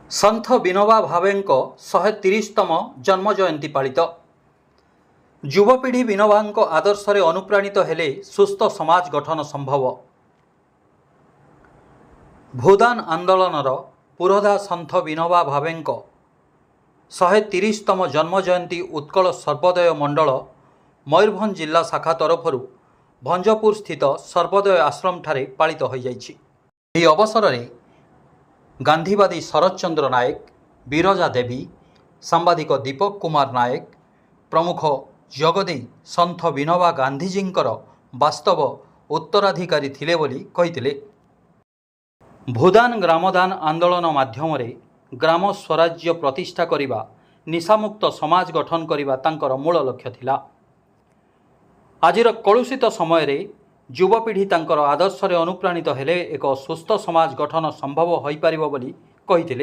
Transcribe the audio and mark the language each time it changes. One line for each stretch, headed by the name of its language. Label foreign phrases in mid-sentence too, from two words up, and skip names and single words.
Odia: ସନ୍ଥ ବିନୋବା ଭାବେଙ୍କ 130ତମ ଜନ୍ମ ଜୟନ୍ତୀ ପାଳିତ। ଯୁବପିଢ଼ି ବିନୋବାଙ୍କ ଆଦର୍ଶ ଅନୁପ୍ରାଣିତ ହେଲେ ସୁସ୍ଥ ସମାଜ ଗଠନ ସମ୍ଭବ। ଭୂଦାନ ଆନ୍ଦୋଳନର ପୁରୋଧା ସନ୍ଥ ବିନୋବା ଭାବେଙ୍କ 130ତମ ଜନ୍ମ ଜୟନ୍ତୀ ଉତ୍କଳ ସର୍ବୋଦୟ ମଣ୍ଡଳ ମୟୂରଭଞ୍ଜ ଜିଲ୍ଲା ଶାଖା ତରଫର ଭଞ୍ଜପୁର ସ୍ଥିତ ସର୍ବୋଦୟ ଆଶ୍ରମ ଠାରେ ପାଳିତ ହୋଇ ଯାଇଛି। ଏହି ଅବସରରେ ଗାନ୍ଧୀବାଦୀ ଶରତ ଚନ୍ଦ୍ର ନାୟକ, ବିରଜା ଦେବୀ, ସାମ୍ବାଦିକ ଦୀପକ କୁମାର ନାୟକ ପ୍ରମୁଖ ଯୋଗଦେଇ ସନ୍ଥ ବିନୋବା ଗାନ୍ଧୀଜୀଙ୍କର ବାସ୍ତବ ଉତ୍ତରାଧିକାରୀ ଥିଲେ ବୋଲି କହିଥିଲେ। ଭୂଦାନ ଗ୍ରାମଦାନ ଆନ୍ଦୋଳନ ମାଧ୍ୟମ ଗ୍ରାମ ସ୍ୱରାଜ୍ୟ ପ୍ରତିଷ୍ଠା କରିବା, ନିଶାମୁକ୍ତ ସମାଜ ଗଠନ କରିବା ତାଙ୍କର ମୂଳ ଲକ୍ଷ୍ୟ ଥିଲା। ଆଜିର କଳୁଷିତ ସମୟ ରେ ଯୁବପିଢ଼ି ତାଙ୍କର ଆଦର୍ଶ ଅନୁପ୍ରାଣିତ ହେଲେ ଏକ ସୁସ୍ଥ ସମାଜ ଗଠନ ସମ୍ଭବ ହୋଇ ପାରିବ ବୋଲି କହିଥିଲେ।